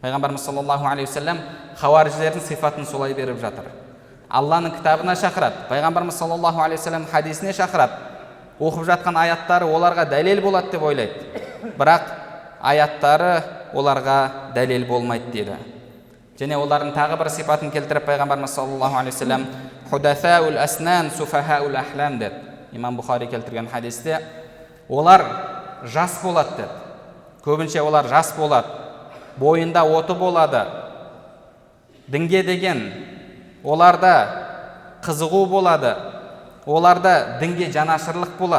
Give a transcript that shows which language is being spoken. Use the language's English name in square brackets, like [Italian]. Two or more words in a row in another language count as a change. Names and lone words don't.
[Kazakh] Пайғамбарымыз [Arabic] صلى الله عليه وسلم [Kazakh] хауариждердің сипатын солай беріп жатыр. Алланың кітабына шақырады, пайғамбарымыз [Arabic] صلى الله عليه وسلم [Kazakh] хадисіне шақырады. Оқып жатқан аяттары оларға дәлел болады деп ойлайды. Бірақ аяттары оларға дәлел болмайды дейді. Және олардың тағы бір сипатын келтіріп пайғамбарымыз [Arabic] صلى الله عليه وسلم حدثاء الأسنان سفهاء الأحلام [Kazakh] деді. Имам Бұхари келтірген хадисте олар жас болады деді. Көбінше олар жас болады, бойында оты болады. Дінге деген оларда қызығу болады, оларда дінге жанашырлық болады.